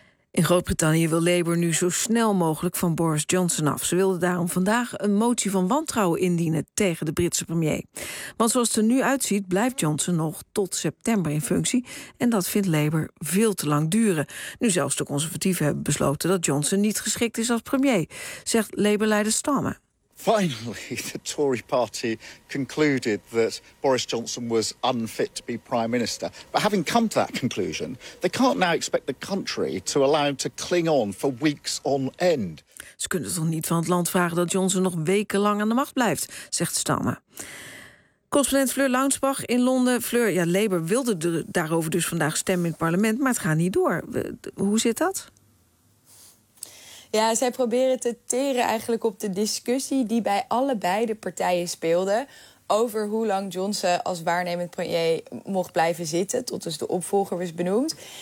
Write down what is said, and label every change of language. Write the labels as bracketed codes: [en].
[nl] In Groot-Brittannië wil Labour nu zo snel mogelijk van Boris Johnson af. Ze wilden daarom vandaag een motie van wantrouwen indienen tegen de Britse premier. Want zoals het er nu uitziet blijft Johnson nog tot september in functie. En dat vindt Labour veel te lang duren. Nu zelfs de conservatieven hebben besloten dat Johnson niet geschikt is als premier, zegt Labour-leider Starmer. [en] Finally, the Tory party concluded that Boris Johnson was unfit to be prime minister. But having come to that conclusion, they can't now expect the country to allow him to cling on for weeks on end. [nl] Ze kunnen toch niet van het land vragen dat Johnson nog wekenlang aan de macht blijft, zegt Stammer. Correspondent Fleur Launsbach in Londen. Fleur, ja, Labour wilde daarover dus vandaag stemmen in het parlement, maar het gaat niet door. Hoe zit dat? Ja, zij proberen te teren eigenlijk op de discussie die bij alle beide partijen speelde over hoe lang Johnson als waarnemend premier mocht blijven zitten tot dus de opvolger was benoemd.